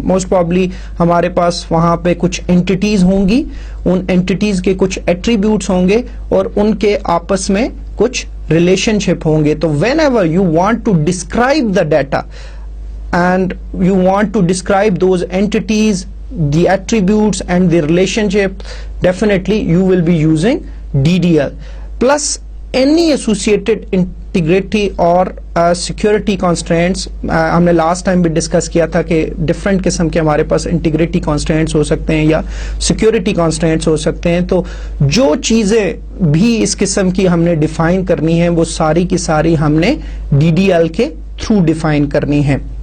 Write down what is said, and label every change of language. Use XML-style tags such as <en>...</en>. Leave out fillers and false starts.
<hi>Most probably हमारे पास वहाँ पे कुछ एंटिटीज़ होंगी, उन एंटिटीज़ के कुछ एट्रीब्यूट्स होंगे, और उनके आपस में कुछ रिलेशनशिप होंगे. तो</hi> <en>whenever you want to describe the data and you want to describe those entities, the attributes and the relationship, definitely you will be using DDL. Plus any associated integrity or security constraints.</en> <hi>हमने last time भी discuss किया था कि different किस्म के हमारे पास integrity constraints हो सकते हैं या सिक्योरिटी कॉन्स्ट्रेंट्स हो सकते हैं. तो जो चीज़ें भी इस किस्म की हमने डिफाइन करनी है, वो सारी की सारी हमने DDL के थ्रू डिफाइन करनी है.</hi>